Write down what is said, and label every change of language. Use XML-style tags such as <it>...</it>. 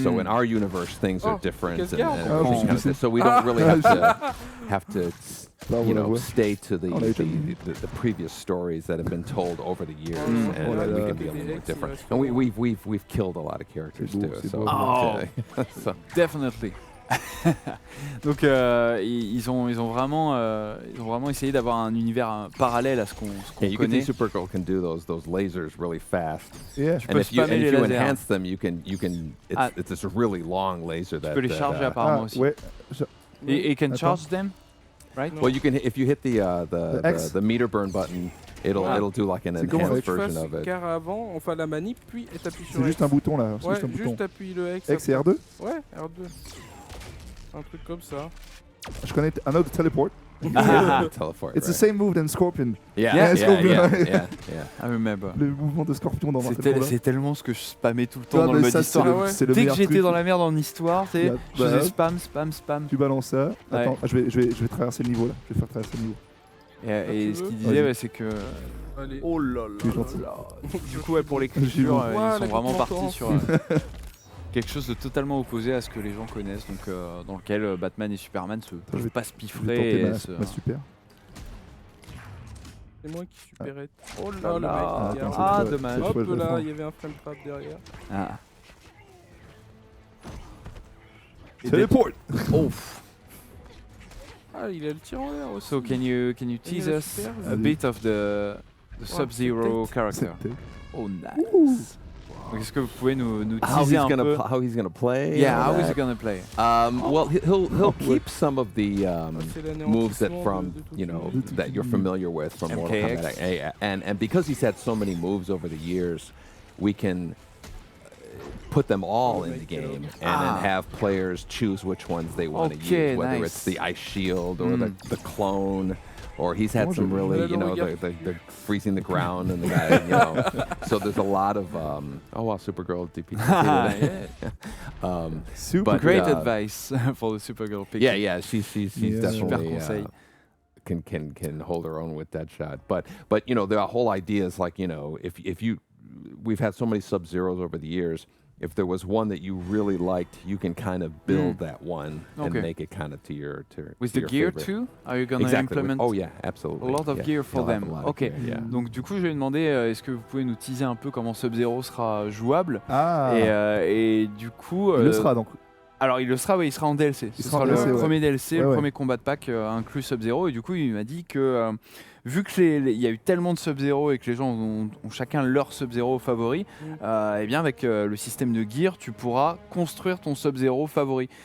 <en>So in our universe, things are different, and so we don't really have to stay to the previous stories that have been told over the years, and we can be a little bit different. And we've killed a lot of characters too. So Definitely.</en> <fr>Donc ils ont vraiment essayé d'avoir un univers parallèle à ce qu'on</fr> <en>you</en> <fr>connaît.</fr> <en>Can see Supergirl can do those lasers really fast. Yeah. And if you enhance them, you can it's this really long laser that.</en> <fr>Tu peux les charger apparemment aussi. Ouais. Et can charge them, right?</fr> <en>Well, you can if you hit the meter burn button. It'll do like an enhanced version of it.</en> <fr>Car avant, on fait la manip, puis t'appuies sur X. C'est juste un bouton là. Ouais, juste appuie le X. X et R2. Ouais, R2. Un truc comme ça. Je connais un autre teleport. Teleport.</fr> <en>It's the same move than Scorpion. Yeah. I remember.</en> <fr>Le mouvement de Scorpion dans Marvel. C'est tellement ce que je spammais tout le temps dans le mode histoire. Dès que j'étais dans la merde en histoire, je faisais spam. Tu balances ça. Attends, je vais traverser le niveau là. Je vais faire traverser le niveau. Et ce qu'il disait, c'est que. Allez. Oh là là. Du coup, pour l'écriture, ils sont vraiment partis sur quelque chose de totalement opposé à ce que les gens connaissent, donc dans lequel Batman et Superman se peuvent pas se piffrer. Ma super. C'est moi qui superette. Oh là là. Ah, dommage. Hop là, il y avait un frame trap derrière. Teleport. Oh. Ah, il a le tir en l'air aussi.</fr> <en>So can you tease us a bit of the Sub-Zero character? Oh, nice.</en> <fr>Est-ce que vous pouvez nous teaser un peu</fr> <en>how he's gonna play? Yeah, how is he gonna play? Well, he'll keep some of the moves that that you're familiar with from Mortal Kombat, and because he's had so many moves over the years, we can put them all in the game and then have players choose which ones they want to use, whether it's the ice shield or the clone. Or he's had some really, the freezing the ground and the guy, So there's a lot of, Supergirl DP. Super great advice for the Supergirl pick. Yeah, she's definitely can hold her own with Deadshot. But the whole idea is like, if we've had so many Sub-Zeros over the years, if there was one that you really liked, you can kind of build that one and make it kind of to your With the gear favorite. Too? Are you gonna implement? Oh yeah, absolutely. A lot of gear for them. Ok. Gear,</en> <fr>Donc du coup, je vais demander, est-ce que vous pouvez nous teaser un peu comment Sub-Zero sera jouable? Et du coup, il le sera donc. Alors il le sera, oui, il sera en DLC. Ce sera le premier DLC, le premier combat de pack inclus Sub-Zero. Et du coup, il m'a dit que vu qu'il y a eu tellement de Sub-Zero et que les gens ont chacun leur Sub-Zero favori, et bien avec le système de gear, tu pourras construire ton Sub-Zero favori.</fr>